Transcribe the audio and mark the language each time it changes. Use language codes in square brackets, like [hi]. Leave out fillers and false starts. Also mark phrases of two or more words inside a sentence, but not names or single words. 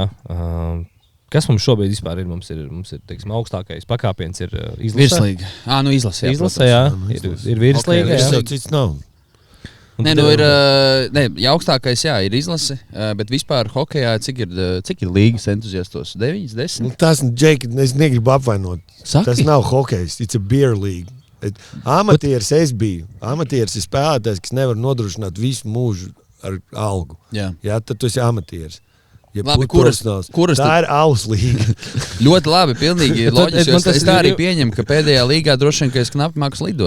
[lv] Kas mums šobrīd vispār ir? Mums ir teiksim, augstākais pakāpiens ir izlasē. Izlasē. Izlasē, jā. Ir virslīga. Okay, cits nav. Augstākais ir izlase, bet vispār hokejā cik ir līgas entuziastos? 9, 10? Tas, Džeki, es negribu apvainot. Saki? Tas nav hokejs, [en] it's a beer league. [lv] Amatieris es biju. Amatieris ir spēlētājs, kas nevar nodrošināt visu mūžu ar algu. Jā, tad tu esi amatieris. Labi, kuras tā ir alus līga. Ļoti labi, pilnīgi loģiski. Es tā arī pieņemu, ka pēdējā līgā droši vien, ka es knapi māku slidot.